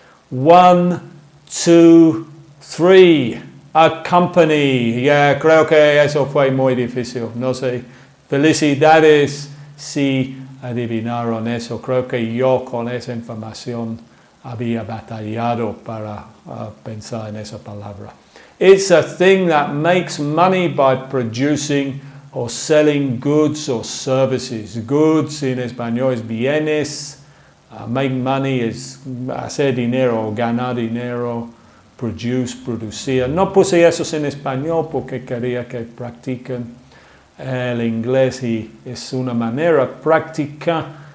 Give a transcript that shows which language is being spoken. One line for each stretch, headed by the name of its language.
English: 1, 2, 3. A company. Yeah,
Spanish: creo que eso fue muy difícil. No sé. Felicidades si adivinaron eso. Creo que yo con esa información había batallado para pensar en esa palabra.
English: It's a thing that makes money by producing or selling goods or services.
Spanish: Goods en español es bienes. Make money es hacer dinero o ganar dinero. Produce, producir. No puse esos en español porque quería que practiquen el inglés y es una manera práctica.